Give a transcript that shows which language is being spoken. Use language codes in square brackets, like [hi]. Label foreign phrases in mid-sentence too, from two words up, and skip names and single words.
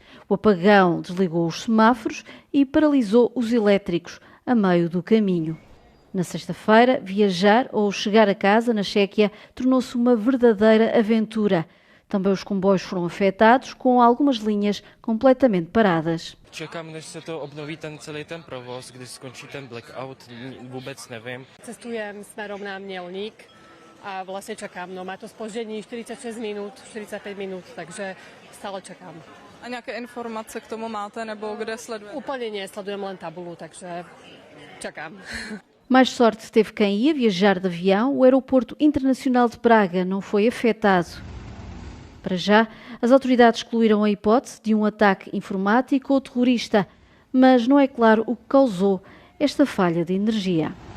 [pt] O apagão desligou os semáforos e paralisou os elétricos a meio do caminho. Na sexta-feira, viajar ou chegar a casa na Chequia tornou-se uma verdadeira aventura. Também os comboios foram afetados, com algumas linhas completamente paradas. [cs] Čekám, než se to obnoví celý ten provoz, když skončí ten blackout, vůbec nevím. [sk] Cestujem smerom na Mělník a vlastne čakám. No, má to spoždení 46 minút, 45 minút, takže stále čakám. [cs] A nějaké informace k tomu máte, nebo kde sledujete? [sk] Úplne nie, sledujem len tabulu, takže čakám. [pt] Mais sorte teve quem ia viajar de avião. O aeroporto internacional de Praga não foi afetado. Para já, as autoridades excluíram a hipótese de um ataque informático ou terrorista, mas não é claro o que causou esta falha de energia.